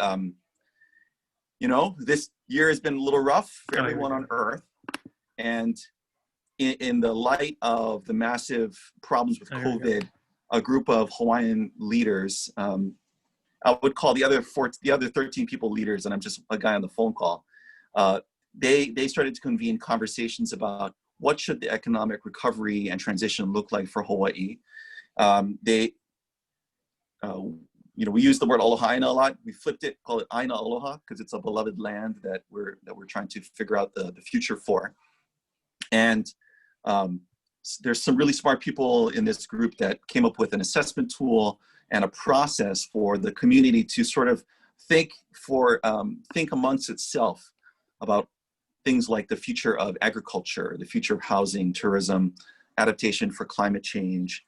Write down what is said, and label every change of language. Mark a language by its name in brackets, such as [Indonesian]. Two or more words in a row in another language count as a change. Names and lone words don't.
[English] This year has been a little rough for everyone on Earth, and in the light of the massive problems with COVID, a group of Hawaiian leaders, I would call the other 13 people leaders, and I'm just a guy on the phone call. They started to convene conversations about what should the economic recovery and transition look like for Hawaii. We use the word [Māori] aloha aina [English] a lot. We flipped it, call it [Māori] aina aloha, [English] because it's a beloved land that we're trying to figure out the future for. And there's some really smart people in this group that came up with an assessment tool and a process for the community to sort of think amongst itself about things like the future of agriculture, the future of housing, tourism, adaptation for climate change.